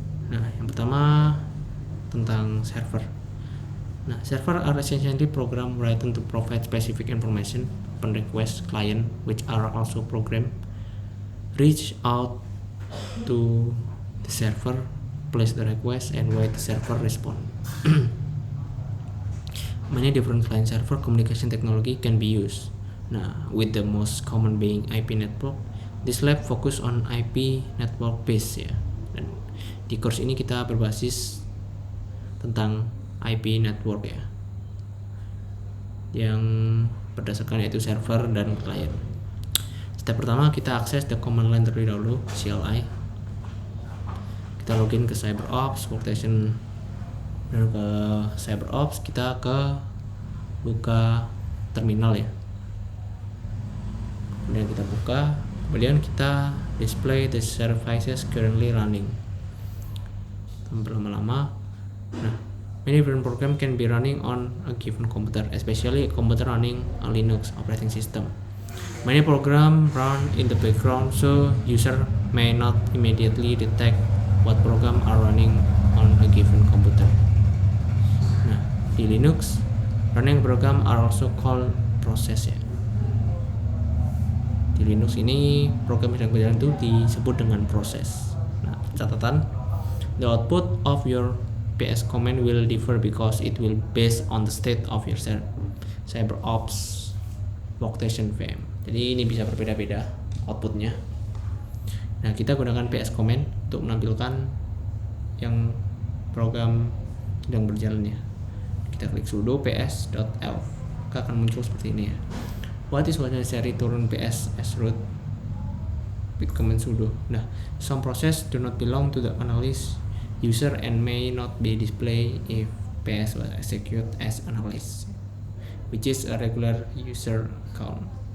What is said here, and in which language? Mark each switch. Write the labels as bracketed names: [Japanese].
[Indonesian] Nah, yang pertama tentang server. [English] Nah, server are essentially program written to provide specific information upon request client, which are also program reach out to the server, place the request, and wait the server respond. Many different client server communication technology can be used. Nah, with the most common being IP network, this lab focus on IP network base ya. [Indonesian] Dan di course ini kita berbasis tentang IP network ya, yang berdasarkan yaitu server dan client. Step pertama, kita akses [English] the command line [Indonesian] terlebih dahulu, CLI. Kita login ke CyberOps workstation, dan ke CyberOps kita buka terminal ya. Kemudian kita buka, kemudian kita [English] display the services currently running. [Indonesian] Lama-lama, nah, [English] many different program can be running on a given computer, especially a computer running a Linux operating system. Many program run in the background, so user may not immediately detect what program are running on a given computer. Nah, di Linux, running program are also called process ya. [Indonesian] Di Linux ini program yang berjalan itu disebut dengan proses. Nah, catatan, [English] the output of your PS command will differ because it will based on the state of your CyberOps workstation VM. [Indonesian] Jadi ini bisa berbeda-beda outputnya. Nah, kita gunakan PS command untuk menampilkan yang program sedang berjalan ya. Kita klik sudo ps.elf, maka akan muncul seperti ini ya. [English] What is necessary to run PS as root with command sudo. Nah, some process do not belong to the analyst user and may not be displayed if PS was executed as analyst, which is a regular user count.